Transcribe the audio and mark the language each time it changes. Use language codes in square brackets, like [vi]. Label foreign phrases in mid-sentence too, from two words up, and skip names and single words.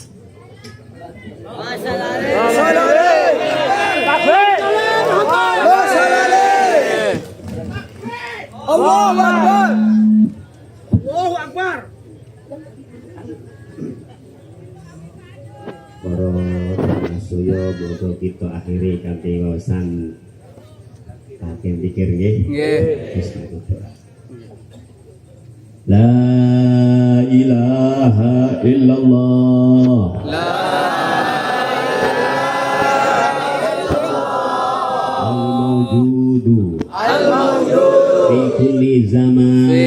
[ar] Allahu Akbar. Allahu Akbar. [jv] Para suyo bodo kita akhiri kanthi wawasan hakim pikir nggih. [ar] La ilaha illallah. La al-mawjudu fi kulli zaman.